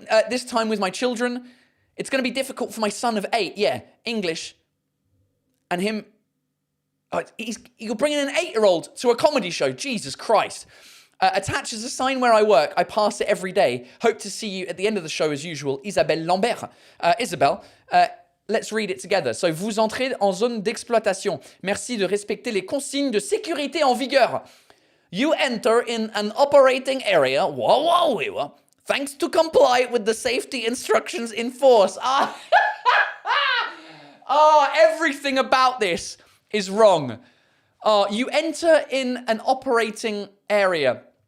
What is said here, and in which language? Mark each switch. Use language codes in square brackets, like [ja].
[en] This time with my children. It's going to be difficult for my son of 8. Yeah, English. And him. You're bringing an 8-year-old to a comedy show. Jesus Christ. Attached as a sign where I work. I pass it every day. Hope to see you at the end of the show as usual. Isabelle Lambert. Isabelle. Let's read it together. [fr] So, vous entrez en zone d'exploitation. Merci de respecter les consignes de sécurité en vigueur. [en] You enter in an operating area. Thanks to comply with the safety instructions in force. Everything about this is wrong. You enter in an operating area.